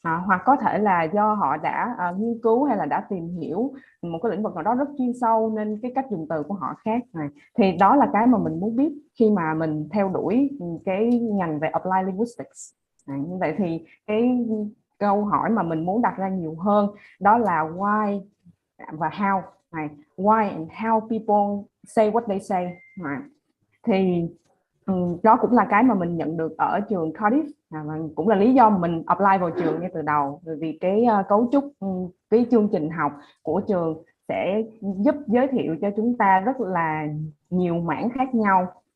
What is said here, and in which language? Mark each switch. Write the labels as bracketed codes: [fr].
[vi] Hoặc có thể là do họ đã nghiên cứu hay là đã tìm hiểu một cái lĩnh vực nào đó rất chuyên sâu nên cái cách dùng từ của họ khác. Thì đó là cái mà mình muốn biết khi mà mình theo đuổi cái ngành về Applied Linguistics. Như vậy thì cái câu hỏi mà mình muốn đặt ra nhiều hơn đó là why và how. [en] Why and how people say what they say. [vi] Thì đó cũng là cái mà mình nhận được ở trường Cardiff, và cũng là lý do mình apply vào trường ngay từ đầu, vì cái cấu trúc, cái chương trình học của trường sẽ giúp giới thiệu cho chúng ta rất là nhiều mảng khác nhau.